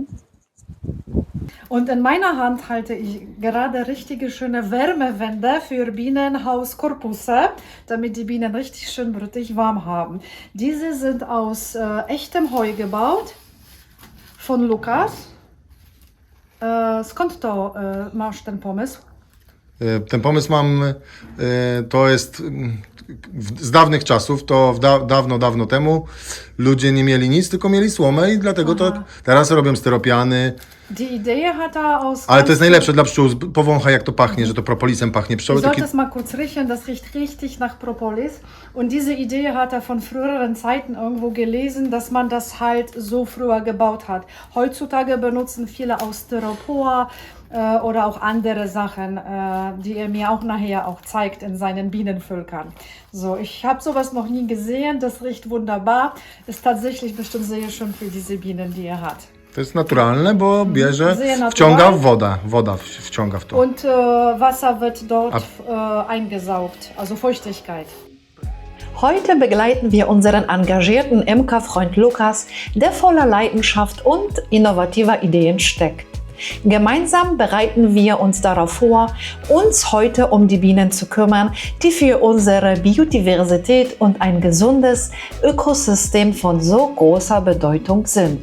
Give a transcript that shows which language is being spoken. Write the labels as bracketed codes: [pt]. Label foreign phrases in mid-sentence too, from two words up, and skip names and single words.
[de] Und in meiner Hand halte ich gerade richtige schöne Wärmewände für Bienenhauskorpusse, damit die Bienen richtig schön brütig warm haben. Diese sind aus echtem Heu gebaut, von Lukas. [pl] Skąd to masz ten pomysł? Ten pomysł mam, to jest z dawnych czasów, to dawno temu ludzie nie mieli nic, tylko mieli słomę i dlatego to teraz robią styropiany. [de] Die Idee hat er aus... [pl] Ale to jest najlepsze dla pszczół, powąchaj jak to pachnie, że to propolisem pachnie. [de] Du [pl] Pszczoły takie... [de] solltest mal kurz riechen, das riecht richtig nach Propolis. Und diese Idee hat er von früheren Zeiten irgendwo gelesen, dass man das halt so früher gebaut hat. Heutzutage benutzen viele aus Styropor oder auch andere Sachen, die er mir auch nachher auch zeigt in seinen Bienenvölkern. So, ich habe sowas noch nie gesehen, das riecht wunderbar. Ist tatsächlich bestimmt sehr schön für diese Bienen, die er hat. [pl] To jest naturalne, bo bierze, [de] Sehr [pl] wciąga [de] natural. [pl] woda wciąga w to. [de] Und Wasser wird dort eingesaugt, also Feuchtigkeit. Heute begleiten wir unseren engagierten Imkerfreund Lukas, der voller Leidenschaft und innovativer Ideen steckt. Gemeinsam bereiten wir uns darauf vor, uns heute um die Bienen zu kümmern, die für unsere Biodiversität und ein gesundes Ökosystem von so großer Bedeutung sind.